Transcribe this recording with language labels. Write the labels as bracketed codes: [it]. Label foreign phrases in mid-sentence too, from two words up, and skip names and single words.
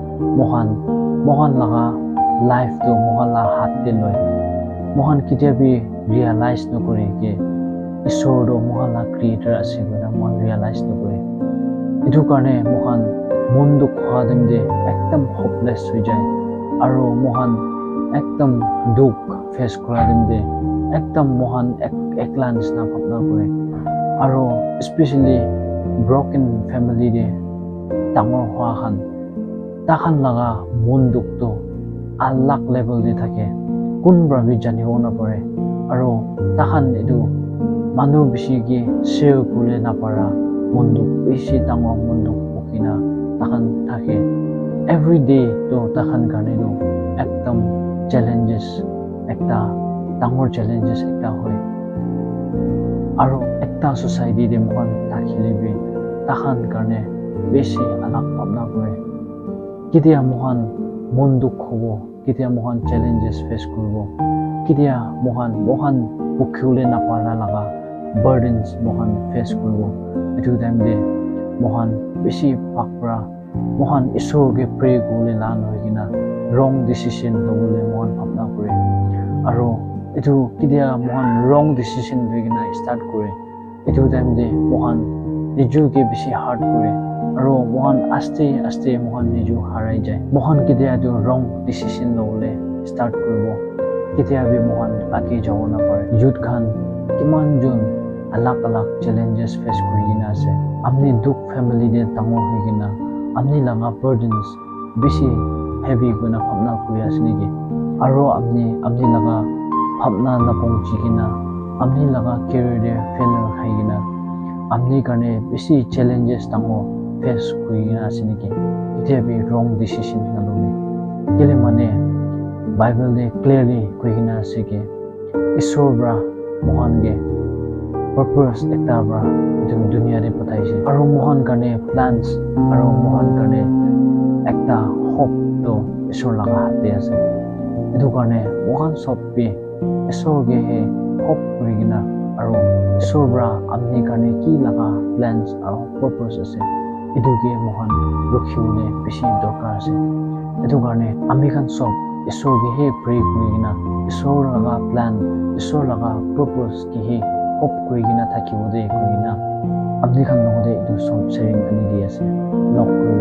[nag] Mohan laga life to Mohan la hat de loi Mohan kitia bi realize no kore ke isor do Mohan la creator ase gona Mohan realize no kore itu karne Mohan mundu khadem de ekdam hopeless hoi jay aro Mohan ekdam duk face kora dem de ekdam Mohan eklan na phapna kore aro especially [en] broken family [nag] de tangor hwa khan takhan laga munduk to alag level de thake kun brabi jani ona pare aro takhan edu manu bisi gi share kule na para munduk beshi tangor munduk pukina takan take [en] every day [nag] to takan karne do ekdam challenges ekta tangor challenges ekta hoy aro ekta society de mohan takhilibi takan karne beshi alak bhabna kore kitia mohan munduk hobo kitia mohan challenges face koribo kitia mohan pukhiule napara laga burdens mohan face koribo etu time de mohan beshi pakra mohan isor ge pray gole lan hoigina [en] wrong decision [nag] lobole mohan bhabna kore aro etu kidia mohan [en] wrong decision [nag] hoigina start kore etu time de mohan nijo ge beshi hard kore aro mohan aste mohan nijo harai jai mohan kidia do [en] wrong decision [nag] lobole start koribo kitia bi mohan age jawo na pare youth khan kiman jon alak challenges face kurigina ase amni duk family de tangor hoigina amni langa burdens beshi heavy guna phamna kuri asni ge aro amni laga phamna na pongchigina amni laga career de failure khaigina amni karne beshi challenges tango face kurigina asni ge kitia bi [en] wrong decision [nag] na lobe kele mane bible de clearly kurigina ase ge isor bra mohan ge purpose ekta bra dunia de pataise aro mohan karne plans aro mohan karne ekta hope to isor laga hate ase etu karne mohan sob bi isor ge he hope kurigina aro isor bra amni karne ki laga plans aro purpose ase etu ge mohan rukhiule beshi dorkar ase etu karne ami khan sob isor ge he pray kurigina isor laga plan isor laga purpose ki he hope kurigina thakibo de kurigina amni khan nogode etu sob sharing ani di ase nok